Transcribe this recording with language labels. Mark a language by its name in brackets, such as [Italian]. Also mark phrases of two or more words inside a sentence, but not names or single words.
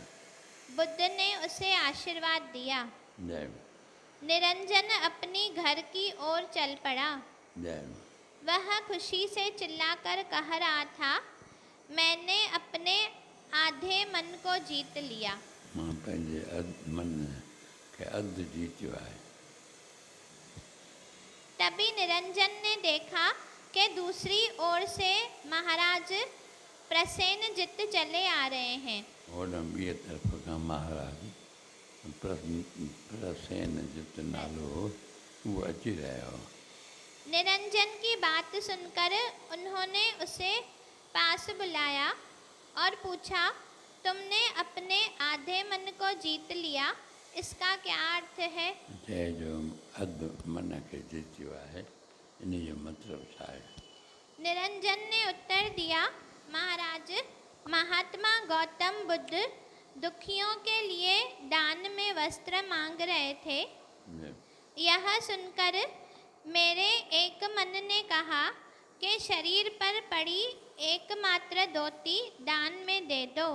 [Hindi] बुद्ध ने उसे आशीर्वाद दिया। जय निरंजन अपनी घर की ओर चल पड़ा। जय वह खुशी से चिल्लाकर कह रहा था, मैंने अपने आधे मन को जीत लिया। [Sindhi] मां पंहिंजे मन खे अधु जीतियो आहे। [Hindi] तभी निरंजन ने देखा कि दूसरी ओर से महाराज प्रसेनजित चले आ रहे हैं। [Sindhi] ओॾां ॿिए तरफ़ खां महाराज प्रसेनजित नालो हो, उहो अची रहियो हो। [Hindi] निरंजन की बात सुनकर उन्होंने उसे पास बुलाया और पूछा, तुमने अपने आधे मन को जीत लिया, इसका क्या अर्थ है? [Sindhi] चए जो अधु मन खे जीतियो आहे, इन जो मतिलबु छा आहे? [Hindi] निरंजन ने उत्तर दिया, महाराज, महात्मा गौतम बुद्ध दुखियों के लिए दान में वस्त्र मांग रहे थे। यह सुनकर मेरे एक मन ने कहा कि शरीर पर पड़ी एकमात्र धोती दान में दे दो।